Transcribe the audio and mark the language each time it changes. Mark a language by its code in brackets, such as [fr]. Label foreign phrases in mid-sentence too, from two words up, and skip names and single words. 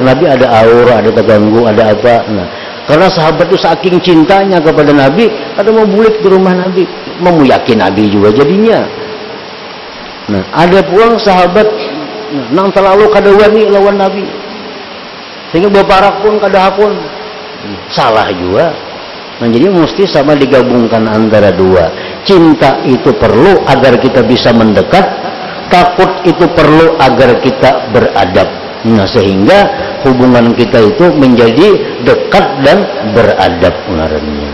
[bjn] Nabi ada aura, ada terganggu, ada apa. Nah, karena sahabat itu saking cintanya kepada Nabi, kada mau bulik di rumah Nabi, memuyaki Nabi juga jadinya. Nah, ada pulang sahabat nang terlalu kada wani lawan Nabi, sehingga berparak pun kada hakun, [id] salah juga. Nah, jadi mesti sama digabungkan antara dua. Cinta itu perlu agar kita bisa mendekat, takut itu perlu agar kita beradab. Nah, sehingga hubungan kita itu menjadi dekat dan beradab ngarannya.